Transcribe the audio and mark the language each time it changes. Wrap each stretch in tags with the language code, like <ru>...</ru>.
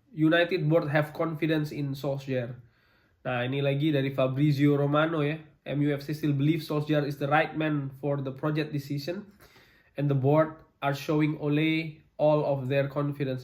<en>United board have confidence in Solskjaer.</en> <id>Nah ini lagi dari Fabrizio Romano ya.</id> <en>MUFC still believe Solskjaer is the right man for the project decision and the board are showing Ole all of their confidence.</en>